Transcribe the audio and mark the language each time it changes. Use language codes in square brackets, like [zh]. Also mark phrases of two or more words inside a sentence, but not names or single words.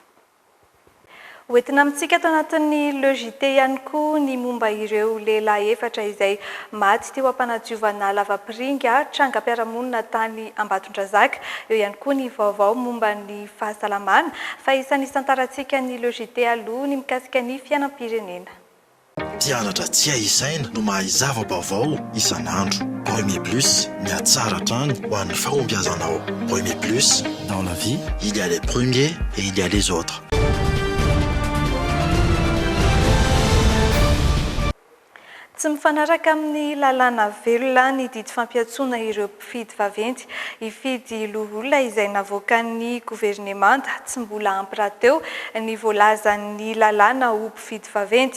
[mg] Hoentina amintsika ato anatin'ny le JT ihany koa ny momba ireo lehilahy efatra izay maty teo ampanadiovana lavapiringa trangam-piarahamonina tany Ambatondrazaka. Eo ihany koa ny vaovao momba ny fahasalamana fa isan'ny isantarantsika ny le JT aloha ny mikasika ny fiainam-pirenena. Mpianatra tsy aisaina no mahay zava-baovao isan'andro. Premier Plus, miatsara trano ho an'ny fahombiazanao. [fr] Premier Plus, dans la vie, il y a les premiers et il y a les autres. [mg] Tsy mifanaraka amin'ny lalàna velona ny didy fampiatsoana ireo mpifidy vaventy hifidy olona izay navoaka ny governemanta tsy mbola ampy raha teo ny voalazan'ny lalàna ho mpifidy vaventy.